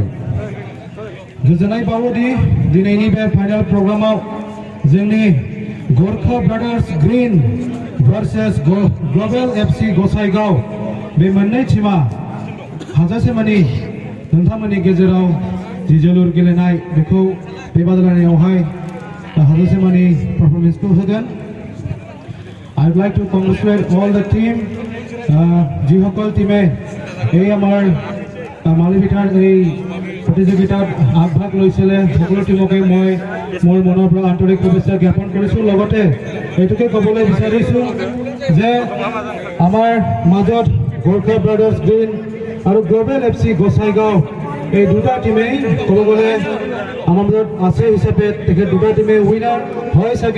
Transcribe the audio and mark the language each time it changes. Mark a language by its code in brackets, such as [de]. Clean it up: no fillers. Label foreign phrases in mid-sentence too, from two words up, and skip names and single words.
[brx] गोजोननाय बावोदि दिनैनि बे फाइनाल प्रग्रामाव जोंनि गोरखा ब्रादार्स ग्रीन भार्सेस ग्लबेल एफसी गसाइगाव बे मोननै टीमा हाजासे मानि नोंथांमोननि गेजेराव जि जोलुर गेलेनाय बेखौ बे बादायलायनायावहाय हाजासे मानि पारफरमेन्सखौ होगोन। [en] I'd like to congratulate all the team [as] যিসকল টিমে এই আমাৰ মালিবিটাৰ এই প্ৰতিযোগিতাত আগভাগ লৈছিলে সকলো টিমকে মই মোৰ মনৰ পৰা আন্তৰিক শুভেচ্ছা জ্ঞাপন কৰিছোঁ। লগতে এইটোকে ক'বলৈ বিচাৰিছোঁ যে আমাৰ মাজত গোৰ্খা ব্ৰাদাৰ্ছ গ্ৰীণ আৰু গ্ল'বেল এফচি গোসাইগাঁও এই দুটা টিমেই ক'ব গ'লে আমাৰ মাজত আছে হিচাপে তেখেত দুটা টিমে উইনাৰ হয় চাগে।